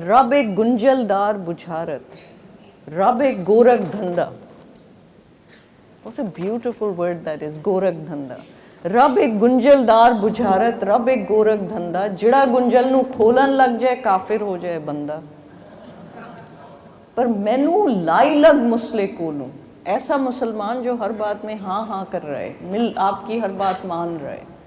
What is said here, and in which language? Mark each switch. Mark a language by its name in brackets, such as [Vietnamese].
[Punjabi] رب ایک گنجل دار بجھارت, رب ایک گورکھ دھندا. [English] What a beautiful word that is, گورکھ دھندا. [Punjabi] رب ایک گنجل دار بجھارت, رب ایک گورکھ دھندا, جڑا گنجل نو کھولن لگ جائے کافر ہو جائے بندہ. پر مینو لائی لگ مسلے کولوں, [Urdu] ایسا مسلمان جو ہر بات میں ہاں ہاں کر رہا ہے, آپ کی ہر بات مان رہا ہے.